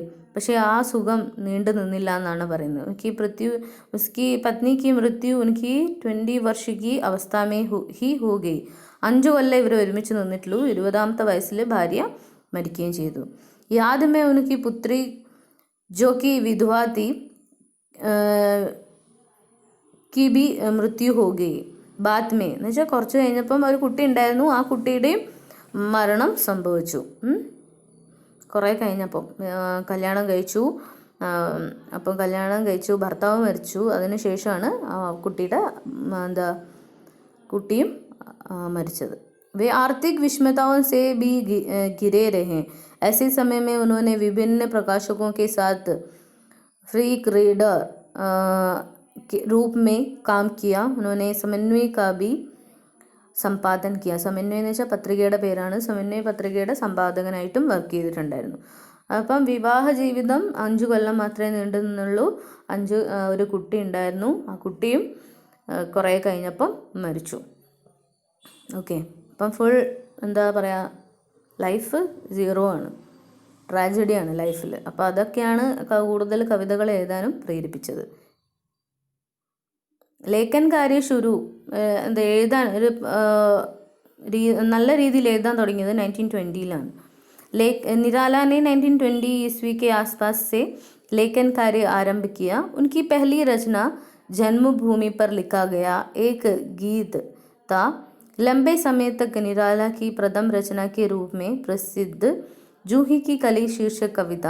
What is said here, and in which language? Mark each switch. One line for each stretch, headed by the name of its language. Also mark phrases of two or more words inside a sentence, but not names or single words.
Malayalam: പക്ഷേ ആ സുഖം നീണ്ടു നിന്നില്ല എന്നാണ് പറയുന്നത്.
Hindi: उसकी पत्नी की मृत्यु उनकी 20 वर्ष की अवस्था में ही हो गई.
Malayalam: 5 കൊല്ലം ഇവർ ഒരുമിച്ച് നിന്നിട്ടുള്ളൂ. 20ാമത്തെ വയസ്സിൽ ഭാര്യ മരിക്കുകയും ചെയ്തു.
Hindi: बाद में उनकी पुत्री जो कि विधवा थी की भी मृत्यु हो गई बाद में.
Malayalam: എന്ന് വെച്ചാൽ കുറച്ച് കഴിഞ്ഞപ്പം ഒരു കുട്ടി ഉണ്ടായിരുന്നു, ആ കുട്ടിയുടെയും മരണം സംഭവിച്ചു. കുറേ കഴിഞ്ഞപ്പം കല്യാണം കഴിച്ചു. അപ്പം കല്യാണം കഴിച്ചു, ഭർത്താവ് മരിച്ചു. അതിന് ശേഷമാണ് കുട്ടിയും മരിച്ചത്.
Hindi: वे आर्थिक विषमताओं से भी घिरे रहे। ऐसे समय में उन्होंने विभिन्न प्रकाशकों के साथ
English: free reader
Hindi: के रूप में काम किया। उन्होंने समन्वय का भी सम्पादन किया.
Malayalam: സമന്വയം എന്ന് വെച്ചാൽ പത്രികയുടെ പേരാണ്. സമന്വയ പത്രികയുടെ സമ്പാദകനായിട്ടും വർക്ക് ചെയ്തിട്ടുണ്ടായിരുന്നു. അപ്പം വിവാഹ ജീവിതം 5 കൊല്ലം മാത്രമേ നീണ്ടു നിന്നുള്ളൂ. ഒരു കുട്ടി ഉണ്ടായിരുന്നു. ആ കുട്ടിയും കുറേ കഴിഞ്ഞപ്പം മരിച്ചു. ഓക്കെ, അപ്പം ഫുൾ എന്താ പറയുക, ലൈഫ് 0 ആണ്, ട്രാജഡിയാണ് ലൈഫിൽ. അപ്പോൾ അതൊക്കെയാണ് കൂടുതൽ കവിതകൾ എഴുതാനും പ്രേരിപ്പിച്ചത്.
Hindi: लेखन कार्य शुरू
Malayalam: എന്താ എഴുതാൻ ഒരു നല്ല രീതിയിൽ എഴുതാൻ തുടങ്ങിയത് 1920-ലാണ്.
Hindi: निराला ने 1920 ईस्वी के आसपास से लेखन कार्य आरंभ किया. उनकी पहली रचना जन्मभूमि पर लिखा गया एक गीत था. लंबे समय तक निराला की प्रथम रचना के रूप में प्रसिद्ध जूही की कली शीर्षक कविता.